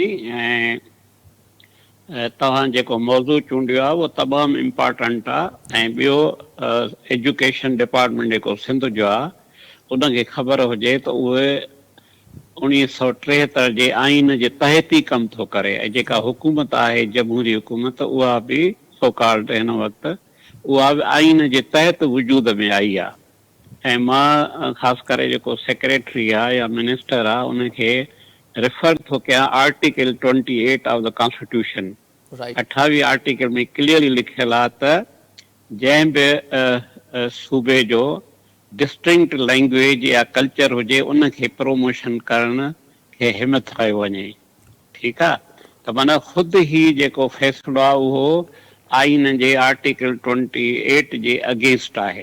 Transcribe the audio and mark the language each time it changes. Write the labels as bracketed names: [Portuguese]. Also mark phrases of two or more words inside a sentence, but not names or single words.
[Sindhi] ऐं तव्हां जेको मौज़ू चूंडियो आहे उहो तमामु इम्पॉर्टेंट आहे ऐं ॿियो [English] education department [Sindhi] जेको सिंध जो आहे उनखे ख़बर हुजे त उहे 1973 जे आइन जे तहत ई कमु थो करे ऐं जेका हुकूमत आहे जमहूरी हुकूमत उहा बि सोकाल्ड हिन वक़्तु उहा बि आइन जे तहत वजूद में आई आहे। ऐं मां ख़ासि करे जेको सेक्रेटरी आहे या मिनिस्टर आहे उनखे रेफर थो कयां [English] Article 28 of the Constitution. [Sindhi] 28 आर्टिकल में क्लियरली लिखियल आहे त जंहिं बि सूबे जो [English] distinct language [Sindhi] या कल्चर हुजे उनखे प्रमोशन करण खे हिमत कयो वञे। ठीकु आहे, त माना ख़ुदि ई जेको फ़ैसिलो आहे उहो आइन जे आर्टिकल 28 जे अगेंस्ट आहे।